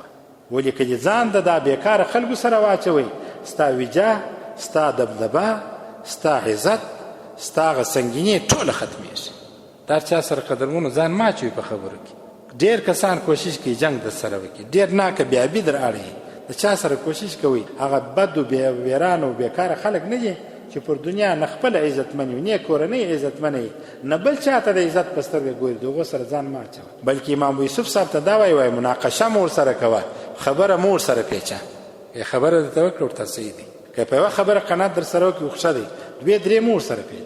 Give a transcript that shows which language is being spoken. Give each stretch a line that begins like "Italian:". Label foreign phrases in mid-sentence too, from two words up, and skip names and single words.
Pashto: ولې که دې ځان د دا بېکاره خلکو سره واچوئ، ستا وجاه، ستا دبدبه، ستا عزت، ستا هغه سنګیني ټوله ختمېږي. دا چا سره قدرمنو ځان مه اچوئ په خبرو کې. ډېر کسان کوشش کوي جنګ در سره وکړي، ډېر ناکه بیابي در اړوي. د چا سره کوشش کوي، هغه بد و ویران و بیکاره خلک نه دي چې پر دنیا نه خپل عزتمن وي، نه کورنۍ عزتمنه وي، نه بل چاته د عزت په سترګه ګوري. د هغو سره ځان مه اچوه. بلکې امام ابو یوسف صاحب ته دا وایي مناقشه مو ورسره کوه، خبره مو ورسره پیچه. خبره درته وکړه ورته صحیح دی، که په یوه خبره قناعت در سره وکړي ښه دی، 2-3 مو ورسره پیچه.